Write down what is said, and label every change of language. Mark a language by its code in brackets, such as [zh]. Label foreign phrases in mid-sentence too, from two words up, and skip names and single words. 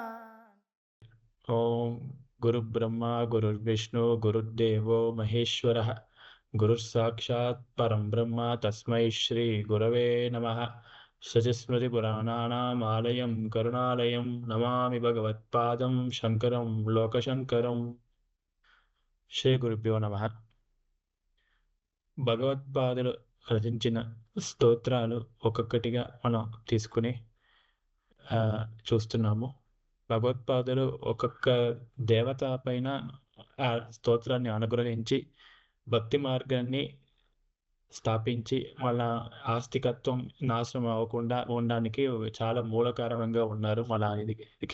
[sa] ओम गुरुब्रह्मा गुरुर्विष्णु गुरुर्देवो महेश्वरः गुरुस्साक्षात् परं ब्रह्म तस्मै श्री गुरवे नमः। शतस्मृतिपुराणानाम् आलयं करुणालयं नमामि भगवत्पादं शङ्करं लोकशङ्करं। శ్రీ గురుభ్యో నమః. [te] భగవత్పాదులు రచించిన స్తోత్రాలు ఒక్కొక్కటిగా మనం తీసుకుని చూస్తున్నాము. భగవత్పాదులు ఒక్కొక్క దేవత పైన ఆ స్తోత్రాన్ని అనుగ్రహించి భక్తి మార్గాన్ని స్థాపించి వాళ్ళ ఆస్తికత్వం నాశనం అవ్వకుండా ఉండడానికి చాలా మూల కారణంగా ఉన్నారు మన ఇదికి.